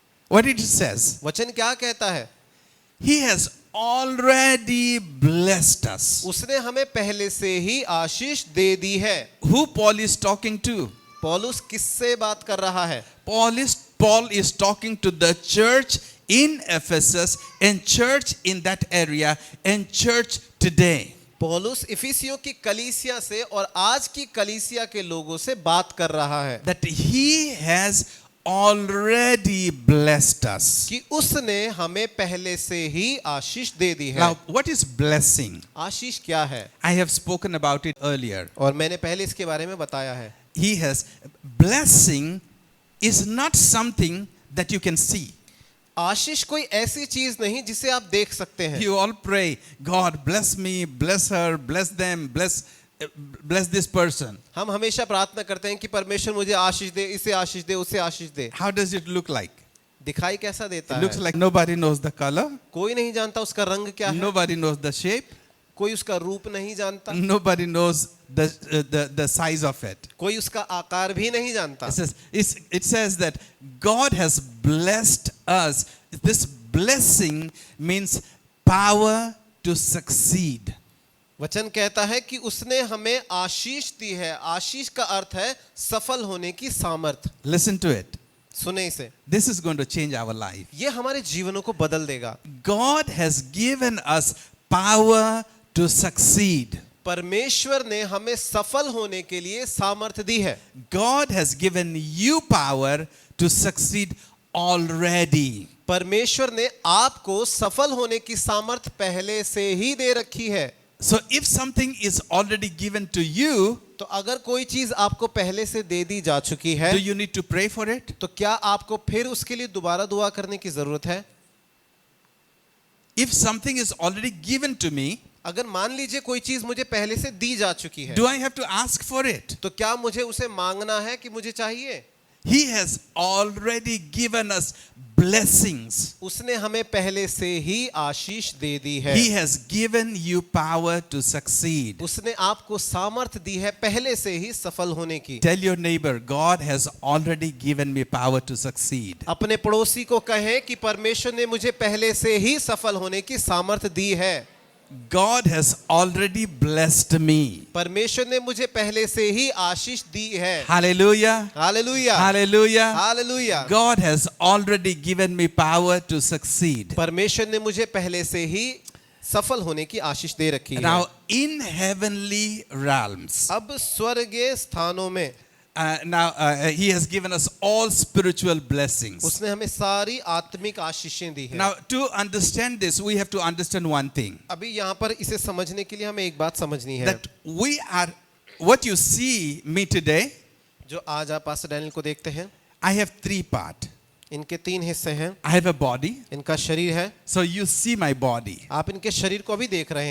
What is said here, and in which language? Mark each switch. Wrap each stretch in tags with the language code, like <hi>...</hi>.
<en>What it says?</en> <hi>वचन क्या कहता है?</hi> <en>He has already blessed us.</en> <hi>उसने हमें पहले से ही आशीष दे दी है।</hi> <en>Who Paul is talking to?</en> <hi>पौलुस किससे बात कर रहा है?</hi> <en>Paul is talking to the church in Ephesus and church in that area and church today.</en> <hi>पौलुस इफिसियों की कलीसिया से और आज की कलीसिया के लोगों से बात कर रहा है</hi> <en>That he has already blessed us.</en> <hi>कि उसने हमें पहले से ही आशीष दे दी है।</hi> <en>Now, what is blessing?</en> <hi>आशीष क्या है?</hi> <en>I have spoken about it earlier.</en> <hi>और मैंने पहले इसके बारे में बताया है।</hi> <en>Blessing is not something that you can see.</en> <hi>आशीष कोई ऐसी चीज नहीं जिसे आप देख सकते हैं।</hi> <en>You all pray, God bless me, bless her, bless them, bless this person.</en> <hi>हम हमेशा प्रार्थना करते हैं कि परमेश्वर मुझे आशीष दे, इसे आशीष दे, उसे आशीष दे।</hi> <en>How does it look like?</en> <hi>दिखाई कैसा देता</hi> <en>It</en> <hi>है?</hi> <en>looks like nobody knows the color.</en> <hi>कोई नहीं जानता उसका रंग क्या है।</hi> <en>Nobody knows the shape.</en> <hi>कोई उसका रूप नहीं जानता।</hi> <en>Nobody knows the size of it.</en> <hi>कोई उसका आकार भी नहीं जानता।</hi> <en>It says that God has blessed us. This blessing means power to succeed.</en> <hi>वचन कहता है कि उसने हमें आशीष दी है। आशीष का अर्थ है सफल होने की सामर्थ।</hi> <en>Listen to it.</en> <hi>सुने इसे।</hi> <en>This is going to change our life.</en> <hi>ये हमारे जीवनों को बदल देगा।</hi> <en>God has given us power to succeed.</en> <hi>परमेश्वर ने हमें सफल होने के लिए सामर्थ दी है।</hi> <en>God has given you power to succeed already.</en> <hi>परमेश्वर ने आपको सफल होने की सामर्थ पहले से ही दे रखी है।</hi> <en>So if something is already given to you,</en> <hi>तो अगर कोई चीज आपको पहले से दे दी जा चुकी है,</hi> <en>do you need to pray for it?</en> <hi>तो क्या आपको फिर उसके लिए दोबारा दुआ करने की जरूरत है?</hi> <en>If something is already given to me,</en> <hi>अगर मान लीजिए कोई चीज मुझे पहले से दी जा चुकी है,</hi> <en>do I have to ask for it?</en> <hi>तो क्या मुझे उसे मांगना है कि मुझे चाहिए?</hi> <en>He has already given us blessings.</en> <hi>उसने हमें पहले से ही आशीष दे दी है।</hi> <en>He has given you power to succeed.</en> <hi>उसने आपको सामर्थ दी है पहले से ही सफल होने की।</hi> <en>Tell your neighbor, God has already given me power to succeed.</en> <hi>अपने पड़ोसी को कहें कि परमेश्वर ने मुझे पहले से ही सफल होने की सामर्थ दी है।</hi> <en>God has already blessed me.</en> <hi>परमेश्वर ने मुझे पहले से ही आशीष दी है।</hi> <en>Hallelujah.</en> <hi>Hallelujah,</hi> <en>Hallelujah.</en> <hi>Hallelujah.</hi> <en>God has already given me power to succeed.</en> <hi>परमेश्वर ने मुझे पहले से ही सफल होने की आशीष दे रखी है।</hi> <en>Now in heavenly realms,</en> <hi>अब स्वर्गीय स्थानों में</hi> <en>he has given us all spiritual blessings.</en> <hi>उसने हमें सारी आत्मिक आशीषें दी है।</hi> <en>Now to understand this, we have to understand one thing.</en> <hi>अभी यहाँ पर इसे समझने के लिए हमें एक बात समझनी है।</hi> <en>That we are, what you see me today,</en> <hi>जो आज आप पास्टर डैनियल को देखते हैं,</hi> <en>I have 3 parts.</en> <hi>इनके 3 हिस्से हैं।</hi> <en>I have a body.</en> <hi>इनका शरीर है।</hi> <en>So you see my body.</en> <hi>आप इनके शरीर को अभी देख रहे</hi>